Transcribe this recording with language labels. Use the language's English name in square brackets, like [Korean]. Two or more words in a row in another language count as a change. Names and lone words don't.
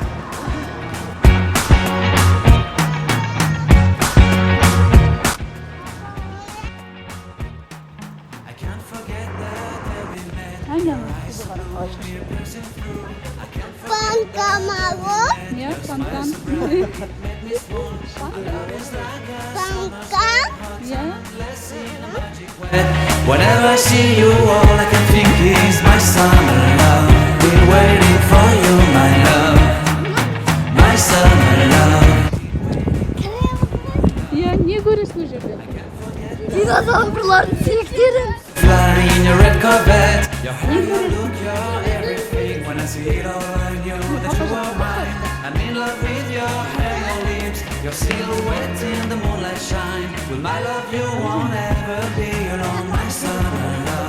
[Kazakh] Панкамаго. Иә, фонтан. Панкам. Иә. [English] Whenever I see you, all I can think is my summer love. Been waiting for you, my love. My summer love. [Kazakh] Иә, не көресің ол жерде? Динозаврлардың сүйектерін. [English] Fly in your red Corvette. Your heart, your look, your everything. When I see it all, I knew that you were mine. I'm in love with your hair, your lips, your silhouette in the moonlight shine. With my love, you won't ever be alone, my summer love.